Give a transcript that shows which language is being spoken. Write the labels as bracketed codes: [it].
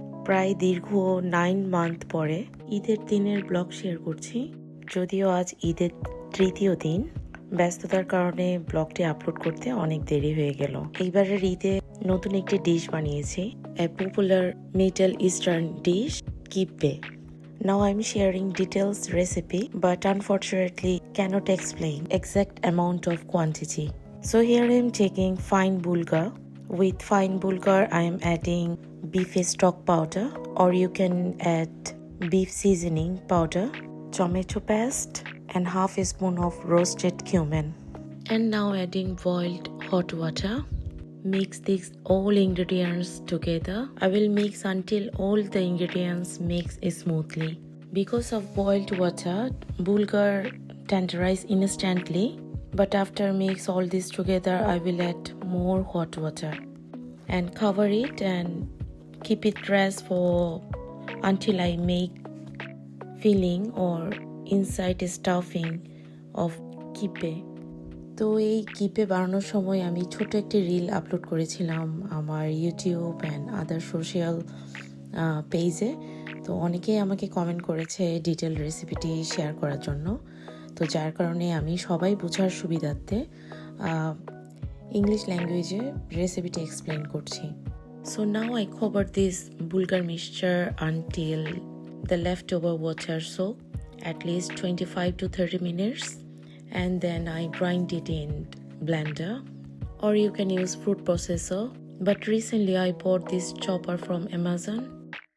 [bn] প্রায় দীর্ঘ 9 মান্থ পরে ঈদের দিনের ব্লগ শেয়ার করছি। যদিও আজ ঈদের তৃতীয় দিন, ব্যস্ততার কারণে ব্লগটি আপলোড করতে অনেক দেরি হয়ে গেল। এইবারের ঈদে নতুন একটি ডিশ বানিয়েছি, [en] a popular Middle Eastern dish, [bn] kibbeh. [en] Now I'm sharing details recipe, but unfortunately cannot explain exact amount of quantity. So here I'm taking fine bulgur. With fine bulgur I am adding beef stock powder, or you can add beef seasoning powder, tomato paste and half a spoon of roasted cumin. And now adding boiled hot water. Mix these all ingredients together. I will mix until all the ingredients mix smoothly. Because of boiled water, bulgur tenderize instantly, but after mix all this together, I will add more hot water and cover it and keep it rest for until I make filling or inside stuffing of kibbeh. [bn] তো এই কিপে বানানোর সময় আমি ছোট একটি reel upload করেছিলাম আমার YouTube and other social পেজে। তো অনেকেই আমাকে কমেন্ট করেছে ডিটেল রেসিপিটি শেয়ার করার জন্য, তো যার কারণে আমি সবাই বোঝার সুবিধার্থে ইংলিশ ল্যাঙ্গুয়েজে রেসিপিটি এক্সপ্লেন করছি। [en] So now I cover this bulgur mixture until the leftover water soak at least 25 to 30 minutes. And then I grind it in blender, or you can use food processor, but recently I bought this chopper from Amazon.